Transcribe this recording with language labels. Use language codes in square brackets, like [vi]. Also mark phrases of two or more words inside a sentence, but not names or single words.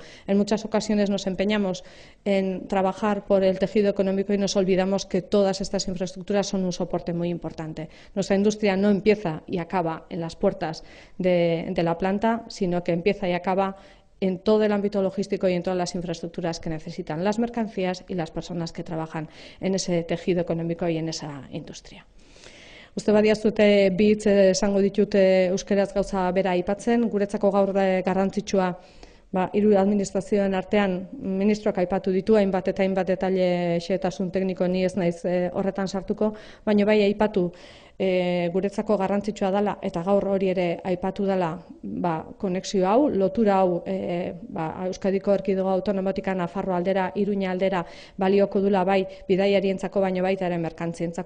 [es] En muchas ocasiones nos empeñamos en trabajar por el tejido económico y nos olvidamos que todas estas infraestructuras son un soporte muy importante. Nuestra industria no empieza y acaba en las puertas de la planta, sino que empieza y acaba en todo el ámbito logístico y en todas las infraestructuras que necesitan las mercancías y las personas que trabajan en ese tejido económico y en esa industria. [eu] Uste badiazute bi hitz esango ditut euskeraz gauza bera aipatzen. Guretzako gaur garrantzitsua hiru administrazioen artean ministroak aipatu ditu, hainbat eta hainbat detaile xehetasun tekniko, ni ez naiz horretan sartuko, baina bai aipatu guretzako garrantzitsua dela, eta gaur hori ere aipatu dela, konexio hau, lotura hau Euskadiko Erkidego Autonomikotik Nafarroa aldera, Iruña aldera balioko dula bai bidaiarientzako baino baita ere merkantzientzako.